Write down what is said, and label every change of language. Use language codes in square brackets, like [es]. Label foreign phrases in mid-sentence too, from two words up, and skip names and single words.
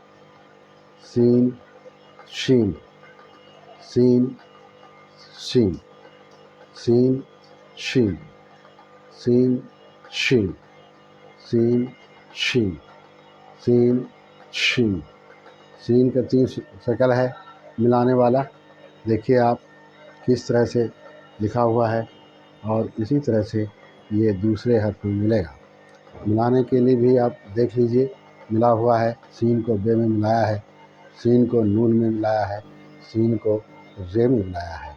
[ur] سین شین، سین شین، سین شین، سین شین، سین شین، سین شین. سین کا 3 شکل ہے ملانے والا، دیکھیے آپ کس طرح سے لکھا ہوا ہے، اور اسی طرح سے یہ دوسرے حرف میں ملے گا. ملانے کے لیے بھی آپ دیکھ لیجئے، ملا ہوا ہے. سین کو بے میں ملایا ہے، سین کو نون میں ملایا ہے، سین کو رے میں ملایا ہے.